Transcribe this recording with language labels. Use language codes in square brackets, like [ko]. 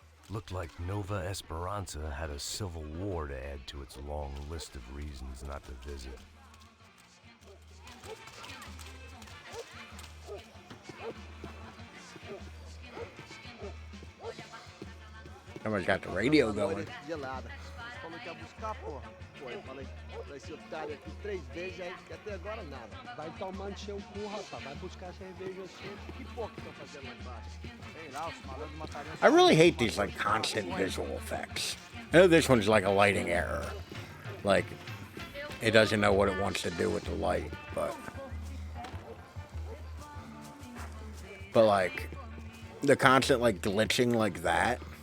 [en] Looked like Nova Esperanza had a civil war to add to its long list of reasons not to visit. Someone's got the radio going. [pt] Falou que ia buscar, porra. Pô, eu falei pra esse otário aqui 3 vezes, aí até agora nada. Vai tomando seu cu, rapaz. Vai buscar cerveja sempre. Que porra que estão fazendo lá embaixo? Sei lá, os malandros matariam. [en] I really hate these like constant visual effects. I know this one's like a lighting error. Like, it doesn't know what it wants to do with the light, but like, the constant like glitching like that.